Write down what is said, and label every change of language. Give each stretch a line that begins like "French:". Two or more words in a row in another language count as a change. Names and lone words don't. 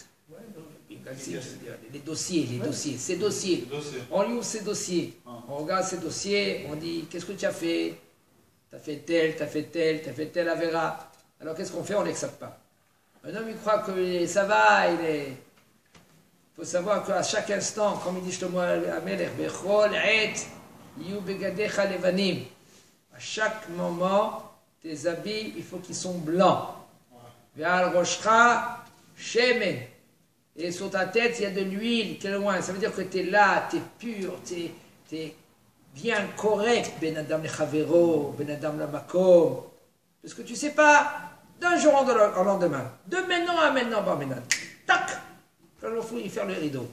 French: Les dossiers, ces dossiers. On lui ouvre ces dossiers. On regarde ces dossiers, on dit qu'est-ce que tu as fait, t'as fait tel, t'as fait tel, t'as fait tel avéra. Alors qu'est-ce qu'on fait? On ne l'accepte pas. Un homme, il croit que ça va, il faut savoir qu'à chaque instant, comme il dit Shlomo HaMelech,
Hebrew: בכל עת יהיו בגדיך לבנים.
French: À chaque moment, tes habits, il faut qu'ils sont blancs.
Hebrew: ועל ראשך שמן.
French: Et sur ta tête, il y a de l'huile, t'es loin. Ça veut dire que tu es là, tu es pur, tu es bien correct.
Hebrew: בין אדם לחברו, בין אדם למקום.
French: Parce que tu ne sais pas, d'un jour au lendemain, de maintenant à maintenant, bar maintenant, tac, quand il faut y faire le rideau.